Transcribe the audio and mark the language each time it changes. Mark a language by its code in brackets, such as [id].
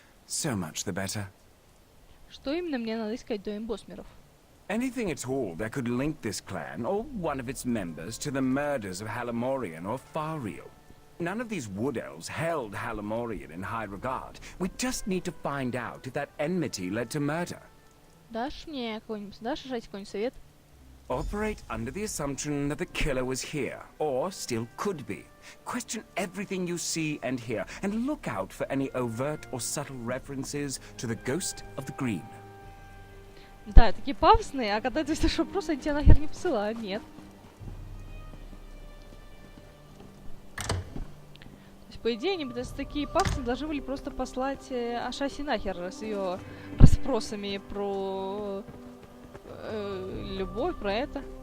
[en] So much the better. [ru] Что именно мне надо искать в доме босмеров? [en] Anything at all that could link this clan, or one of its members, to the murders of Halamorian or Fariel. None of these wood elves held Halamorian in high regard. We just need to find out if that enmity led to murder. [ru] Дашь мне какой-нибудь, дашь Ашасси какой-нибудь совет? [en] Operate under the assumption that the killer was here, or still could be. Question everything you see and hear, and look out for any overt or subtle references to the ghost of the green. [ru] Да, такие пафосные, а когда ты слышишь вопрос, они тебя нахер не посылают, нет. То есть, по идее, они такие пафосные должны были просто послать Ашасси нахер с ее расспросами про любовь, про это.